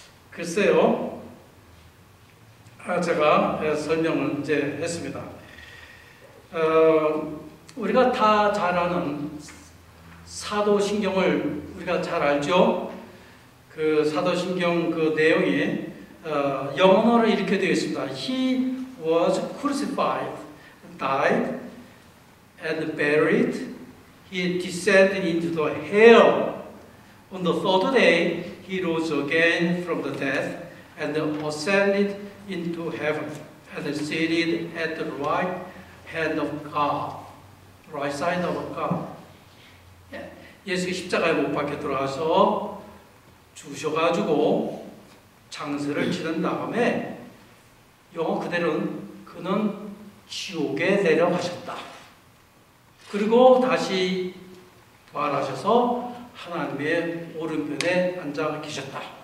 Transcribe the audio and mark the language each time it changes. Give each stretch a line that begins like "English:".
Korean: 글쎄요, 제가 설명을 이제 했습니다. 우리가 다 잘 아는 사도신경을 우리가 잘 알죠? 그 사도신경 그 내용이 영어로 이렇게 되어 있습니다.
English: He was crucified, died, and buried. He descended into the hell. On the third day, he rose again from the dead and ascended into heaven and seated at the right hand of God, right side of God.
Korean: 예수가 십자가에 못 박혀 들어가서 죽으셔가지고 장사를 치른 다음에 영어 그대로는 그는 지옥에 내려가셨다. 그리고 다시 부활하셔서 하나님의 오른편에 앉아 계셨다.